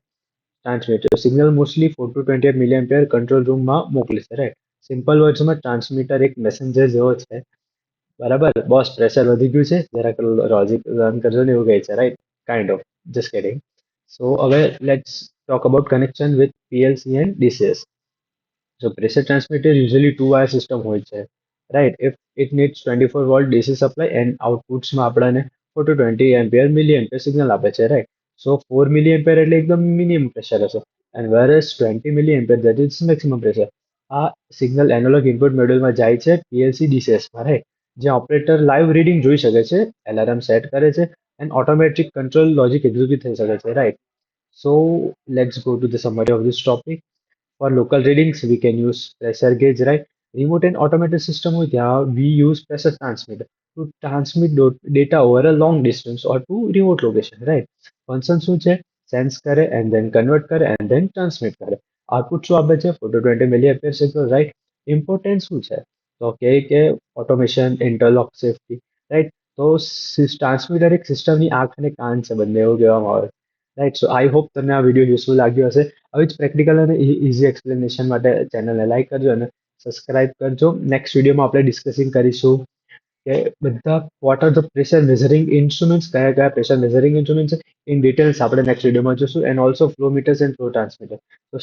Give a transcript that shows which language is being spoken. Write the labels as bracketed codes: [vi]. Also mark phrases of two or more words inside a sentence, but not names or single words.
[en] transmitter signal mostly 4 to 20 milliampere [gu] કંટ્રોલ રૂમમાં મોકલે છે, રાઈટ? સિમ્પલ વર્ડ્સમાં ટ્રાન્સમીટર એક મેસેન્જર જેવો છે, બરાબર? બોસ પ્રેશર વધી ગયું છે, જરાક [en] logic run [gu] કરજો ને એવું કહે છે, રાઈટ? [en] kind of, just kidding. સો હવે let's talk about connection with PLC and DCS. So pressure transmitter usually two wire system [gu] હોય છે, [en] right? If it needs 24 volt DC supply and outputs [gu] માં આપણને [en] 4 to 20 ampere milliampere signal [gu] આપે છે, [en] right? So 4 milliampere [gu] એટલે એકદમ [en] minimum pressure હશે and whereas 20 milliampere that is maximum pressure. [gu] આ સિગ્નલ [en] analog input [gu] મોડ્યુલમાં જાય છે પીએલસી ડીસીએસમાં, રાઈટ? જ્યાં [en] operator live reading [gu] જોઈ શકે છે, [en] alarm set [gu] કરે છે [en] and automatic control logic execute [gu] થઈ શકે છે, [en] right? So let's go to the summary of this topic. For local readings, we can use pressure gauge, right? Remote and automated system with yeah, we use pressure transmitter to transmit data over a long distance or to remote location, right? Function [gu] શું છે? [en] Sense કરે and then convert કરે and then transmit કરે. [gu] Output શું આપે છે? [en] 4 to 20 milliampere signal, right? Important [gu] શું છે? તો કે [en] automation, interlock safety, right? [gu] તો ટ્રાન્સમીટર એક સિસ્ટમની આંખ અને કાન છે બંને, એવું કહેવામાં આવે, રાઈટ? [en] so I hope [gu] તમને આ વિડીયો યુઝફુલ લાગ્યો હશે. આવી જ પ્રેક્ટિકલ અને [en] easy explanation [gu] માટે ચેનલને લાઈક કરજો અને સબસ્ક્રાઇબ કરજો. નેક્સ્ટ વિડીયોમાં આપણે ડિસ્કસિંગ કરીશું કે બધા [en] what are the pressure measuring instruments, [gu] કયા કયા [en] pressure measuring instrument [gu] છે [en] in details [gu] આપણે નેક્સ્ટ વિડીયોમાં જોશું, [en] and also flow meters and flow transmitter.